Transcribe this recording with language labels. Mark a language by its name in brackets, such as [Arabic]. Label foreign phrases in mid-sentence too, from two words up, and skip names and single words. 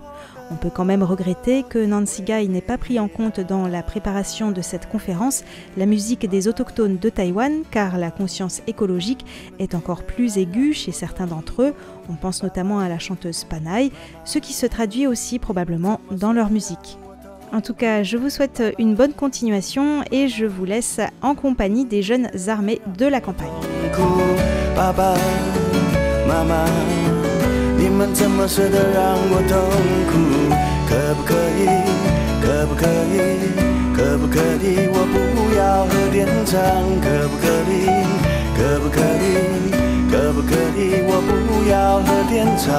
[French] On peut quand même regretter que Nancy Guy n'ait pas pris en compte dans la préparation de cette conférence la musique des autochtones de Taïwan, car la conscience écologique est encore plus aiguë chez certains d'entre eux. On pense notamment à la chanteuse Panay, ce qui se traduit aussi probablement dans leur musique. En tout cas, je vous souhaite une bonne continuation et je vous laisse en compagnie des jeunes armés de la campagne. [Chinese] Papa, Mama. 你们怎么舍得让我痛苦？可不可以？可不可以？可不可以？我不要核电厂。可不可以？可不可以？可不可以？我不要核电厂。